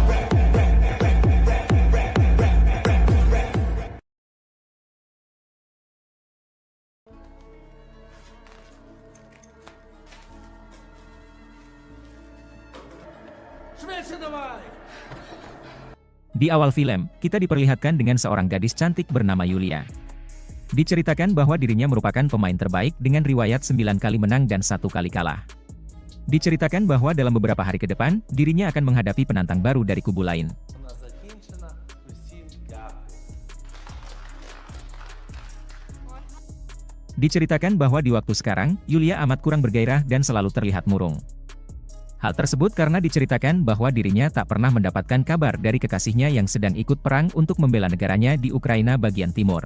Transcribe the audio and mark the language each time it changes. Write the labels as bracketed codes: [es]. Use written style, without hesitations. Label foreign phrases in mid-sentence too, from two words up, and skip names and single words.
[uk] Швидше давай! [id] Di awal film, kita diperlihatkan dengan seorang gadis cantik bernama Yulia. Diceritakan bahwa dirinya merupakan pemain terbaik dengan riwayat 9 kali menang dan 1 kali kalah. Diceritakan bahwa dalam beberapa hari ke depan, dirinya akan menghadapi penantang baru dari kubu lain. [uk] Вона закінчена. Усім дякую. [id] Diceritakan bahwa di waktu sekarang, Yulia amat kurang bergairah dan selalu terlihat murung. Hal tersebut karena diceritakan bahwa dirinya tak pernah mendapatkan kabar dari kekasihnya yang sedang ikut perang untuk membela negaranya di Ukraina bagian timur.